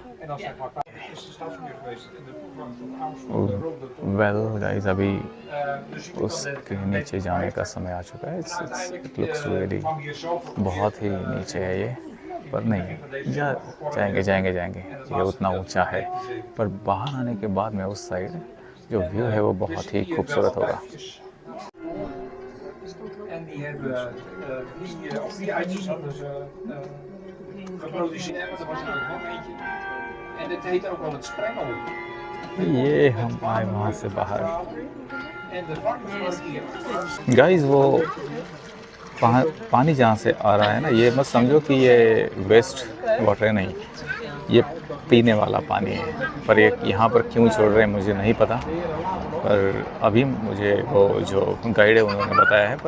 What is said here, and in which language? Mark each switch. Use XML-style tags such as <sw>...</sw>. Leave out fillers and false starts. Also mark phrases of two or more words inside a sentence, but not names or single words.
<en>well guys,</en> <hi>अभी उसके नीचे जाने का समय आ चुका है।</hi> <en>it looks really</en> <hi>बहुत ही नीचे है ये। पर नहीं, या जाएंगे जाएंगे जाएंगे, ये उतना ऊंचा है, पर बाहर आने के बाद में उस साइड जो व्यू है वो बहुत ही खूबसूरत होगा।</hi> <nl>En die hebben die eitjes hadden ze geproduceerd. Er was er ook nog eentje. En dit heet ook wel het sprengel.</nl> <hi>ये हम आए वहाँ से बाहर।</hi> <nl>En de varkensmarkt hier.</nl> <hi>गाइस वो पानी जहाँ से आ रहा है ना, ये मत समझो कि ये</hi> <en>waste water</en> <hi>है, नहीं, ये पीने वाला पानी है। पर ये यहाँ पर क्यों छोड़ रहे हैं मुझे नहीं पता, पर अभी मुझे वो जो गाइड है उन्होंने बताया है।</hi>